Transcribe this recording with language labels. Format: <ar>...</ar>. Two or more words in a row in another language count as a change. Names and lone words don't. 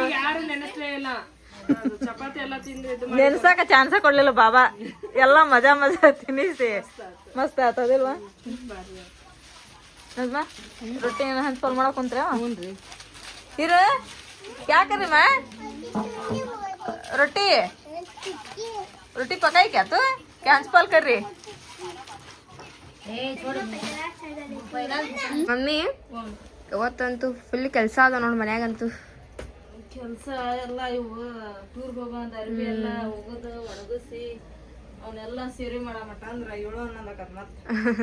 <kn>ಯಾರು ನೆನೆಸ್ಲೇ ಇಲ್ಲ. ಚಪಾತಿ ಎಲ್ಲ ತಿಂದು ನೆನ್ಸಾಕ ಚಾನ್ಸ ಕೊಡ್ಲಿಲ್ಲ ಬಾಬಾ. ಎಲ್ಲಾ ಮಜಾ ಮಜಾ ತಿನ್ನಿಸಿ ಮಸ್ತ್ ಆತದಿಲ್ವಾ? ರೊಟ್ಟಿ ಹಂಚ್ಪಾಲ್ ಮಾಡಕ್ ಕುಂತ್ರ ಇರ ಯಾಕ್ರಿ ಮಾ</kn> <hi>रोटी रोटी पकाई क्या तो क्या हंसपाल कर रही?</hi> <kn>ಮಮ್ಮಿ ಇವತ್ತಂತೂ ಫುಲ್ ಕೆಲಸ ಅದ ನೋಡ್ ಮನ್ಯಾಗಂತೂ. ಕೆಲಸ ಎಲ್ಲ ಇವು ಟೂರ್ಗೆ ಹೋಗೋದು ಅರ್ಬಿ ಎಲ್ಲ ಹೋಗೋದು ಒಣಗಿಸಿ ಅವನ್ನೆಲ್ಲ ಸೇರಿ ಮಾಡೋ ಮಟ್ಟ ಅಂದ್ರೆ 7-11 ಆಕತ್ ಮತ್ತೆ.</kn>